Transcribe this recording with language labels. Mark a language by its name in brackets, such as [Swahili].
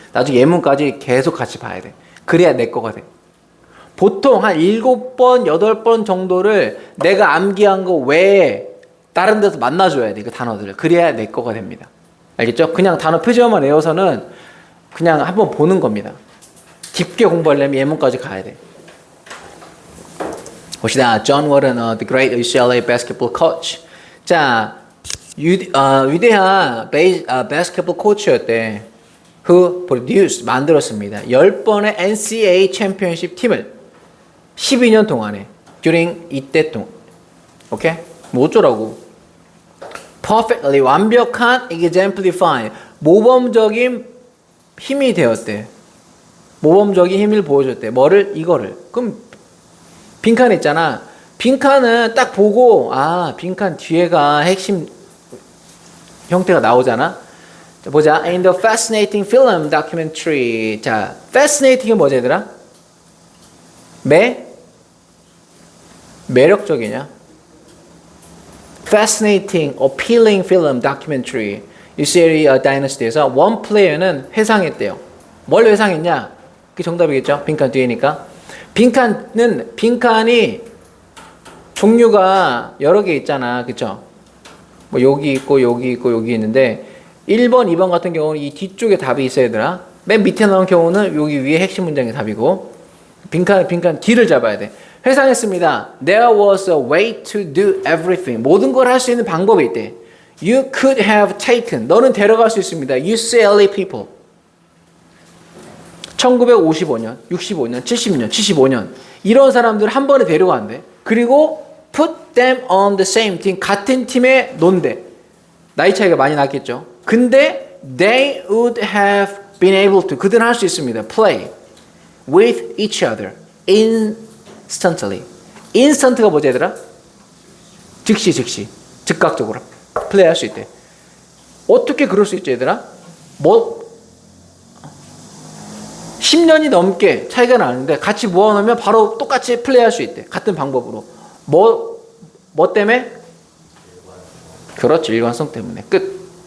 [Korean] 나중에 예문까지 계속 같이 봐야 돼. 그래야 내 거가 돼. 보통 한 7번, 8번 정도를 내가 암기한 거 외에 다른 데서 만나줘야 돼. 그 단어들을. 그래야 내 거가 됩니다. 알겠죠? 그냥 단어 표제어만 외워서는 그냥 한번 보는 겁니다. 깊게 공부하려면 예문까지 가야 돼. 봅시다. [English] John Wooden, the great UCLA basketball coach. [Korean] 자, 위대한 basketball coach였대. [English] who produced, [Korean] 만들었습니다. 10번의 NCAA 챔피언십 팀을 12년 동안에 [English] during [Korean] 이때 동안. 오케이? 뭐 어쩌라고? perfectly, 완벽한 exemplify, 모범적인 힘이 되었대. 모범적인 힘을 보여줬대. 뭐를? 이거를. 그럼 빈칸 있잖아. 빈칸은 딱 보고 아 빈칸 뒤에가 핵심 형태가 나오잖아. 자, 보자. [English] In the fascinating film documentary. [Korean] 자, fascinating은 뭐지 얘들아? 매력적이냐? [English] Fascinating, appealing film documentary. [Korean] UCLA Dynasty에서 원 플레이어는 회상했대요. 뭘 회상했냐? 그게 정답이겠죠? 빈칸 뒤에니까. 빈칸이 종류가 여러 개 있잖아. 그쵸? 뭐 여기 있고 여기 있고 여기 있는데 1번, 2번 같은 경우는 이 뒤쪽에 답이 있어야 되나? 맨 밑에 나온 경우는 여기 위에 핵심 문장이 답이고 빈칸 뒤를 잡아야 돼. 회상했습니다. [English] There was a way to do everything. [Korean] 모든 걸 할 수 있는 방법이 있대. [English] You could have taken. [Korean] 너는 데려갈 수 있습니다. [English] UCLA people. [Korean] 1955년, 65년, 70년, 75년 이런 사람들을 한 번에 데려간대. 그리고 [English] put them on the same team. [Korean] 같은 팀에 논대. 나이 차이가 많이 났겠죠. 근데 [English] they would have been able to. [Korean] 그들은 할 수 있습니다. [English] Play with each other instantly. [Korean] instant가 뭐지 얘들아? 즉시 즉각적으로 플레이할 수 있대. 어떻게 그럴 수 있지 얘들아? 뭐 10년이 넘게 차이가 나는데 같이 모아놓으면 바로 똑같이 플레이할 수 있대. 같은 방법으로. 뭐 때문에? 그렇지. 일관성 때문에. 끝.